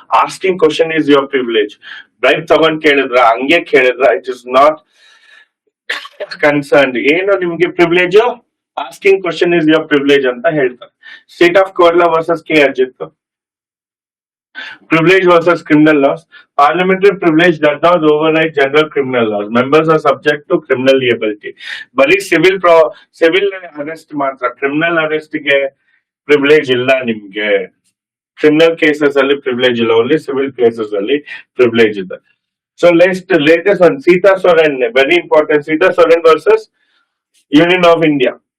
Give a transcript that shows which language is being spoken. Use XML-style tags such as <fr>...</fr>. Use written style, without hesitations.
<en>Asking question is your privilege.</en> <kn>Bribe ತಗೊಂಡ್ ಕೇಳಿದ್ರ, ಹಂಗೆ ಕೇಳಿದ್ರ</kn> <en>It is not concern.</en> <kn>ಏನು ನಿಮ್ಗೆ privilege,</kn> <en>asking question is your privilege</en> <kn>ಅಂತ ಹೇಳ್ತಾರೆ.</kn> <en>State of Kerala versus K Ajit, privilege versus criminal laws. Parliamentary privilege does not override general criminal laws. Members are subject to criminal liability.</en> <kn>ಬರೀ civil arrest ಮಾತ್ರ, criminal arrest ಗೆ privilege ಇಲ್ಲ ನಿಮ್ಗೆ. Criminal cases ಅಲ್ಲಿ privilege ಇಲ್ಲ, only civil cases ಅಲ್ಲಿ privilege ಇದೆ.</kn> <en>So latest one, Sita Soren, very important. Sita Soren versus union of India.</en>